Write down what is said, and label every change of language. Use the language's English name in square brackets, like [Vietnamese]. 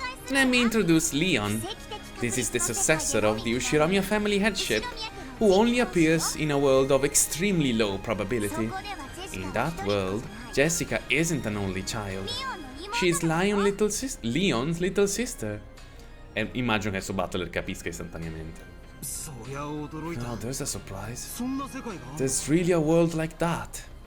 [English] Let me introduce Leon. This is the successor of the Ushiromiya family headship, who only appears in a world of extremely low probability. In that world, Jessica isn't an only child. She's Leon's little sister. [Italian] E immagino che adesso Butler capisca istantaneamente. [English] Oh, there's a surprise. There's really a world like that.